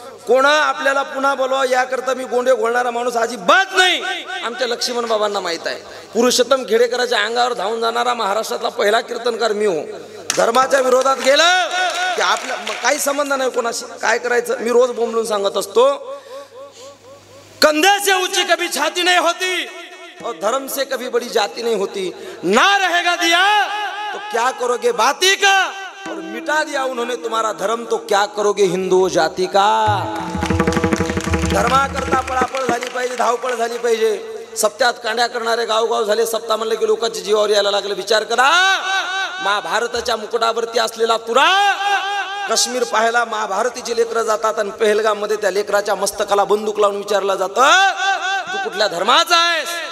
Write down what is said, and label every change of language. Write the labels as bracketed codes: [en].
[mr] कोणा आपल्याला पुन्हा बोलवा याकरता मी गोंडे घोळणारा माणूस अजिबात नाही. आमच्या लक्ष्मण बाबांना माहित आहे. पुरुषोत्तम खेडेकराच्या अंगावर धावून जाणारा महाराष्ट्रातला पहिला कीर्तनकार मी हो. धर्माच्या विरोधात गेलं की आपल्या काही संबंध नाही कोणाशी. [hi] काय करायचं मी रोज बोंबलून सांगत असतो, कंधे से ऊंची कभी छाती नहीं होती और धर्म से कभी बड़ी जाति नहीं होती. ना रहेगा दिया तो क्या करोगे बाती का, और मिटा दिया उन्होंने तुम्हारा धर्म तो क्या करोगे हिंदू जाती का. [mr] धर्माकरता पळापळ झाली पाहिजे, धावपळ झाली पाहिजे. सप्त्यात कांड्या करणारे गावगाव झाले. सप्ताह म्हणले की लोकांच्या जीवावर यायला लागले. विचार करा, महाभारताच्या मुकुटावरती असलेला तुरा काश्मीर पाहायला महाभारतीची लेकरं जातात आणि पहलगाम मध्ये त्या लेकराच्या मस्तकाला बंदूक लावून विचारलं जातं तू कुठल्या धर्माचा आहेस.